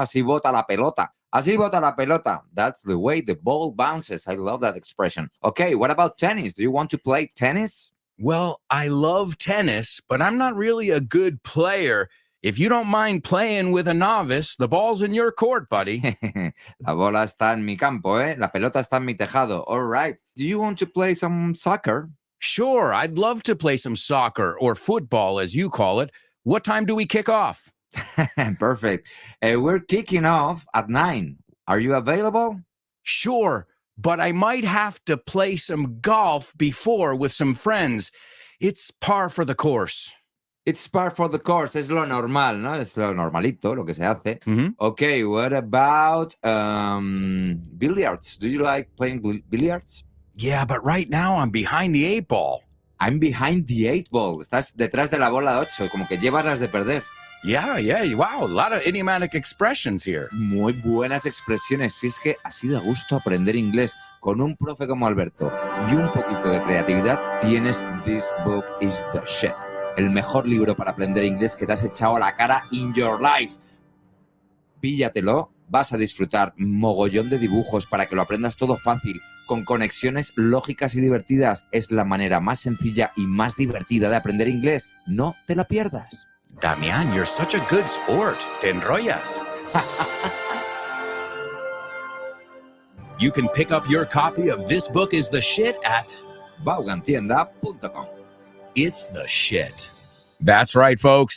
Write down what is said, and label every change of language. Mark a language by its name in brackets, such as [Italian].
[Spanish] Así bota la pelota. Así bota la pelota. [English] That's the way the ball bounces. I love that expression. Okay, what about tennis? Do you want to play tennis? Well, I love tennis, but I'm not really a good player. If you don't mind playing with a novice, the ball's in your court, buddy. [Spanish] La bola está en mi campo, ¿eh? La pelota está en mi tejado. [English] All right. Do you want to play some soccer? Sure, I'd love to play some soccer or football, as you call it. What time do we kick off? Perfect. We're kicking off at 9. Are you available? Sure, but I might have to play some golf before with some friends. It's par for the course. It's par for the course. [Spanish] Es lo normal, ¿no? Es lo normalito, lo que se hace. [English] Okay, what about billiards? Do you like playing billiards? Yeah, but right now I'm behind the 8 ball. I'm behind the 8 ball. [Spanish] Estás detrás de la bola 8, como que llevas las de perder. [English] Yeah, wow, a lot of idiomatic expressions here. [Spanish] Muy buenas expresiones. Si es que así da gusto aprender inglés con un profe como Alberto y un poquito de creatividad, tienes This Book is the Shit. El mejor libro para aprender inglés que te has echado a la cara [English] in your life. [Spanish] Píllatelo, vas a disfrutar mogollón de dibujos para que lo aprendas todo fácil, con conexiones lógicas y divertidas. Es la manera más sencilla y más divertida de aprender inglés. No te la pierdas. [English] Damian, you're such a good sport. [Spanish] Te enrollas. [English] You can pick up your copy of This Book is the Shit at vaughantienda.com. It's the shit. That's right, folks.